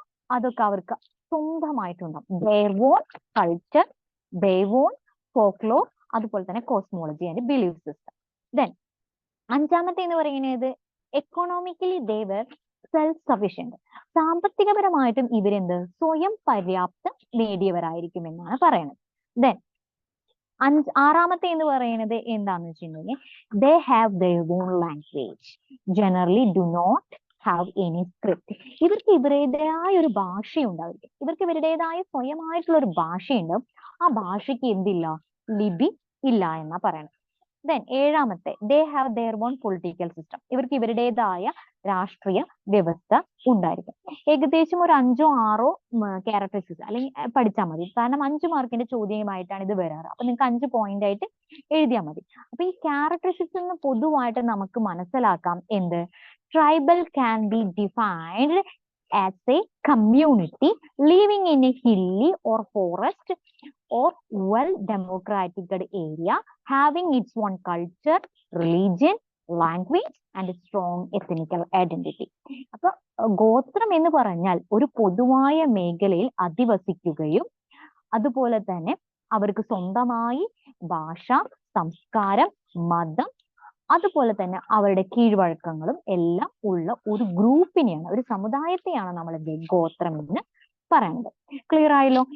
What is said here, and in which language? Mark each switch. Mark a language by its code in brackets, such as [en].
[ml] അതൊക്കെ അവർക്ക് സ്വന്തമായിട്ടുണ്ടാവും. [en] their own culture, their own folklore, [ml] അതുപോലെ തന്നെ cosmology and belief system. [en] then [ml] അഞ്ചാമത്തെ എന്ന് പറയുന്നത് [en] Economically they were self sufficient. [ml] സാമ്പത്തികപരമായിട്ടും സ്വയം പര്യാപ്തം നേടിയവരായിരിക്കും എന്നാണ് പറയുന്നത്. [en] then [ml] ആറാമത്തെ എന്ന് പറയുന്നത് എന്താന്ന് വെച്ചിട്ടുണ്ടെങ്കിൽ [en] they have their own language, generally do not have any script. [ml] ഇവർക്ക് ഇവരുടേതായ ഒരു ഭാഷയുണ്ടായിരിക്കും. ഇവർക്ക് ഇവരുടേതായ സ്വയമായിട്ടുള്ള ഒരു ഭാഷയുണ്ടാവും. ആ ഭാഷയ്ക്ക് ലിപി ഇല്ല എന്നാ പറയണത്. [en] Then ഏഴാമത്തെ they have their own political system. [ml] ഇവർക്ക് ഇവരുടേതായ രാഷ്ട്രീയ വ്യവസ്ഥ ഉണ്ടായിരിക്കും. ഏകദേശം ഒരു 5 or 6 ക്യാരക്ടറിസ്റ്റിക്സ് അല്ലെങ്കിൽ പഠിച്ചാൽ മതി. കാരണം 5 മാർക്കിന്റെ ചോദ്യമായിട്ടാണ് ഇത് വരാറ്. അപ്പൊ നിങ്ങൾക്ക് 5 പോയിന്റ് ആയിട്ട് എഴുതിയാൽ മതി. അപ്പൊ ഈ ക്യാരക്ടറിസ്റ്റിക്സ് പൊതുവായിട്ട് നമുക്ക് മനസ്സിലാക്കാം. [en] Tribal can be defined as a community living in a hilly or forest or well democratic area having its own culture, religion, language and strong ethnical identity. [ml] അപ്പൊ ഗോത്രം എന്ന് പറഞ്ഞാൽ ഒരു പൊതുവായ മേഖലയിൽ അധിവസിക്കുകയും അതുപോലെ തന്നെ അവർക്ക് സ്വന്തമായി ഭാഷ, സംസ്കാരം, മതം, അതുപോലെ തന്നെ അവരുടെ കീഴ്വഴക്കങ്ങളും എല്ലാം ഉള്ള ഒരു ഗ്രൂപ്പിനെയാണ്, ഒരു സമുദായത്തെയാണ് നമ്മൾ ഗോത്രം എന്ന് പറയുന്നത്. ക്ലിയർ ആയല്ലോ?